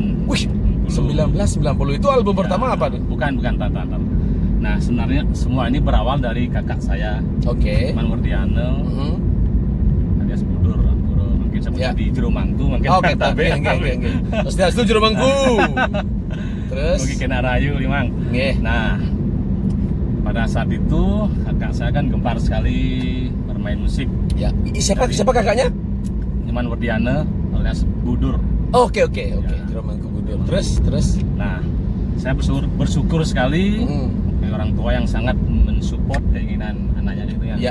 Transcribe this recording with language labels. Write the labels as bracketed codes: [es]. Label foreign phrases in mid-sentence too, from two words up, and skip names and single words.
[id] Wih, 1990 itu album pertama apa tuh? Bukan. Nah, sebenarnya semua ini berawal dari kakak saya, Oke. Iman Wardiana, alias Budur. Mungkin seperti Ya. di Jeromangku, mungkin. Oke, tapi terus dia setuju Jeromangku. Terus Mungkin kena rayu, Limang. nggih. Nah, pada saat itu kakak saya kan gemar sekali bermain musik. Ya, siapa kakaknya? Iman Wardiana alias Budur. Oke. Jeromangku Budur. Terus. Nah, saya bersyukur sekali orang tua yang sangat mensupport keinginan anaknya itu yang